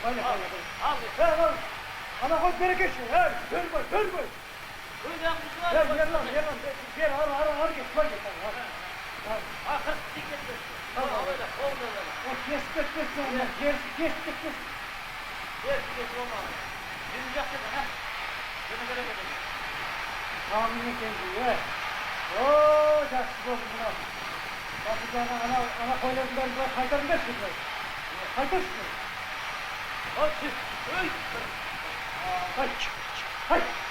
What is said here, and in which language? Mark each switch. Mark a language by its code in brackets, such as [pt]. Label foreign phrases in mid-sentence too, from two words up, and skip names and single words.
[kk] Ана қойып берекеші, өрбой. Ерлан, бер, ары кет, қой кет. Ақырып текетті. Кесіп кетпесін, кесіп кетпесін. Кесіп кетпесін. Bizim жақсы, ha? [tr] Bunu göremedim. Hamile kendine. [kk] O жақсы болды мынау. Бақытжанға ана қойлардың бәрін былай қайтарыңдаршы былай. Қайтаршы. Ой! Қайт.